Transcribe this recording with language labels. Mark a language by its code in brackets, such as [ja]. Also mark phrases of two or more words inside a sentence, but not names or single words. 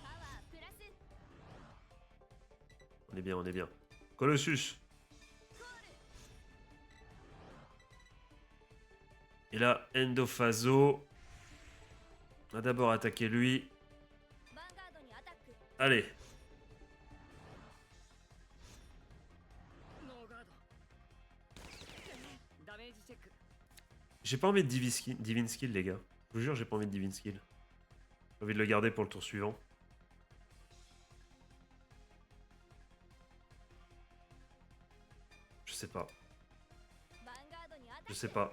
[fr] On est bien, on est bien. Colossus. Et là, Endophaso. On va d'abord attaquer lui. Allez. [ja] ノーガードダメージチェック [fr] J'ai pas envie de Divine Skill, les gars. Je vous jure, j'ai pas envie de Divine Skill. J'ai envie de le garder pour le tour suivant. Je sais pas. Je sais pas.